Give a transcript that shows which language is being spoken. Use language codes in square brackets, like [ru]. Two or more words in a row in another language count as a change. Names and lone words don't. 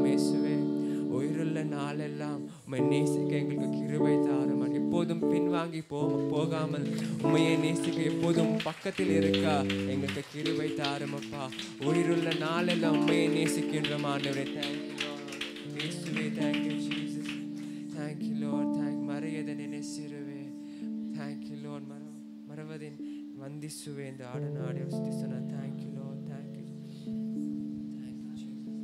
[ta] இயேசுவே உயிருள்ள நாளெல்லாம் உம்மை நேசிக்க எங்களுக்கு கிருபை தாரும். எப்போதும் பின்வாங்கி போகாமல் உம்மையை நேசிக்க எப்போதும் பக்கத்தில் இருக்க எங்களுக்கு கிருபை தாரும் அப்பா. உயிருள்ள நாளெல்லாம் உம்மையை நேசிக்கின்றோம் ஆண்டவரே. [en] thank you [ta] இயேசுவே. [en] Thank you Jesus. Thank you Lord. [kn] ಮರೆಯದೆ ನೆನೆಸಿರುವೆ. [en] thank you Lord. [kn] ಮರವದೆ ವಂದಿಸುವೆ ಎಂದು ಹಾಡನ್ನು ಹಾಡಿ ಸ್ತುತಿಸೋಣ. [en] Thank you Lord. Thank you. Thank you Jesus.